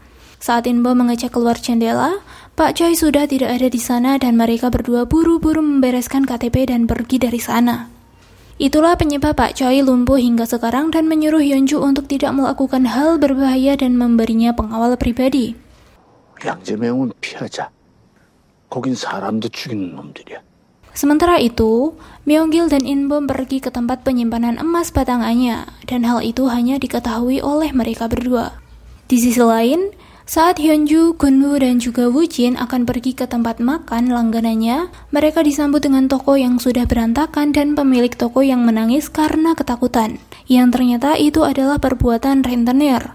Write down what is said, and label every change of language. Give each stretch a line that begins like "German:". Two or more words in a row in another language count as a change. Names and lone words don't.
Indonesian: Saat In-bom mengecek keluar jendela, Pak Choi sudah tidak ada di sana dan mereka berdua buru-buru membereskan KTP dan pergi dari sana. Itulah penyebab Pak Choi lumpuh hingga sekarang dan menyuruh Hyunju untuk tidak melakukan hal berbahaya dan memberinya pengawal pribadi.
Korean: 양재명은 피하자. 거긴 사람도 죽이는 놈들이야.
Indonesian: Sementara itu, Myung-gil dan In-bom pergi ke tempat penyimpanan emas batangannya, dan hal itu hanya diketahui oleh mereka berdua. Di sisi lain, saat Hyunju, Gunwoo, dan juga Woo-jin akan pergi ke tempat makan langganannya, mereka disambut dengan toko yang sudah berantakan dan pemilik toko yang menangis karena ketakutan, yang ternyata itu adalah perbuatan rentenir.